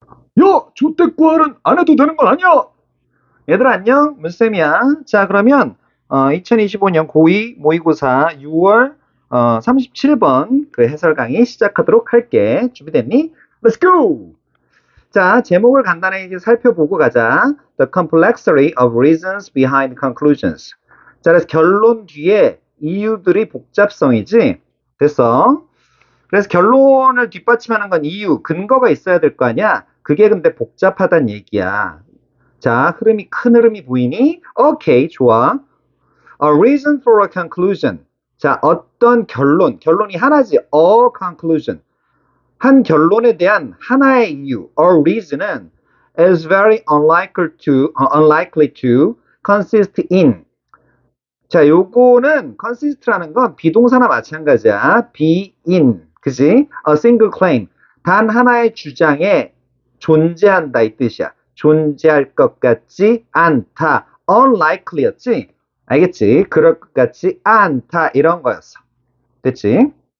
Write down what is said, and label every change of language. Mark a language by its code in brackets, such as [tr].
[ko] 야, 조태구할은 안 해도 되는 건 아니야. 얘들아 안녕, 문쌤이야. 자, 그러면 2025년 고2 모의고사 6월 37번 그 해설 강의 시작하도록 할게. 준비됐니? [en] Let's go! [ko] 자, 제목을 간단하게 살펴보고 가자. [en] The complexity of reasons behind conclusions. [ko] 자, 그래서 결론 뒤에 이유들이 복잡성이지. 됐어? 그래서 결론을 뒷받침하는 건 이유, 근거가 있어야 될 거 아니야? 그게 근데 복잡하단 얘기야. 자, 큰 흐름이 보이니? 오케이, 좋아. [en] A reason for a conclusion. [ko] 자, 어떤 결론이 하나지. [en] A conclusion. [ko] 한 결론에 대한 하나의 이유. [en] A reason은 is very unlikely to consist in. [ko] 자, 요거는 consist라는 건 비동사나 마찬가지야. [en] be in. [ko] 그지? [en] A single claim. [ko] 단 하나의 주장에 존재한다 이 뜻이야. 존재할 것 같지 않다. unlikely였지? 알겠지? 그럴 것 같지 않다. 이런 거였어. 됐지?